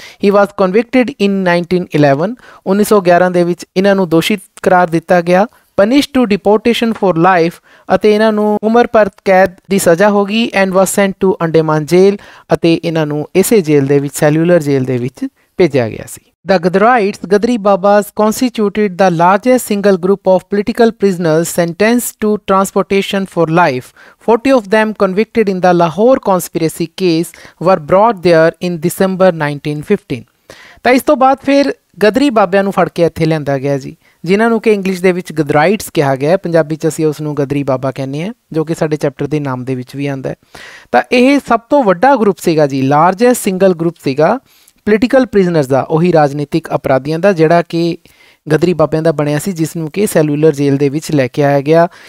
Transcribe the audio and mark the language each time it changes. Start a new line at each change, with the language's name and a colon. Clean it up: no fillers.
English: He was convicted in 1911।
Punjabi: 1911 ਦੇ ਵਿੱਚ ਇਹਨਾਂ ਨੂੰ ਦੋਸ਼ੀ ਕਰਾਰ ਦਿੱਤਾ ਗਿਆ।
English: punish to deportation for life
Punjabi: ਅਤੇ ਇਹਨਾਂ ਨੂੰ ਉਮਰ ਭਰ ਕੈਦ ਦੀ ਸਜ਼ਾ ਹੋ ਗਈ।
English: and was sent to Andaman jail
Punjabi: ਅਤੇ ਇਹਨਾਂ ਨੂੰ ਇਸੇ ਜੇਲ੍ਹ ਦੇ ਵਿੱਚ, ਸੈਲੂਲਰ ਜੇਲ੍ਹ ਦੇ ਵਿੱਚ ਭੇਜਿਆ ਗਿਆ ਸੀ।
English: The Gadarites, Gadri Babas, constituted the largest single group of political prisoners sentenced to transportation for life. 40 of them, convicted in the Lahore conspiracy case, were brought there in December 1915.
Punjabi: ਤਾਂ ਇਸ ਤੋਂ ਬਾਅਦ ਫਿਰ ਗਦਰੀ ਬਾਬਿਆਂ ਨੂੰ ਫੜ ਕੇ ਇੱਥੇ ਲਿਆਂਦਾ ਗਿਆ ਜੀ, ਜਿਨ੍ਹਾਂ ਨੂੰ ਕਿ ਇੰਗਲਿਸ਼ ਦੇ ਵਿੱਚ ਗਦਰਾਈਟਸ ਕਿਹਾ ਗਿਆ, ਪੰਜਾਬੀ 'ਚ ਅਸੀਂ ਉਸ ਨੂੰ ਗਦਰੀ ਬਾਬਾ ਕਹਿੰਦੇ ਹਾਂ, ਜੋ ਕਿ ਸਾਡੇ ਚੈਪਟਰ ਦੇ ਨਾਮ ਦੇ ਵਿੱਚ ਵੀ ਆਉਂਦਾ ਹੈ। ਤਾਂ ਇਹ ਸਭ ਤੋਂ ਵੱਡਾ ਗਰੁੱਪ ਸੀਗਾ ਜੀ,
English: largest single group
Punjabi: ਸੀਗਾ ਪੋਲੀਟੀਕਲ ਪ੍ਰਿਜ਼ਨਰਸ ਦਾ, ਉਹੀ ਰਾਜਨੀਤਿਕ ਅਪਰਾਧੀਆਂ ਦਾ, ਜਿਹੜਾ ਕਿ ਗਦਰੀ ਬਾਬਿਆਂ ਦਾ ਬਣਿਆ ਸੀ, ਜਿਸ ਨੂੰ ਕਿ ਸੈਲੂਲਰ ਜੇਲ੍ਹ ਦੇ ਵਿੱਚ ਲੈ ਕੇ ਆਇਆ ਗਿਆ।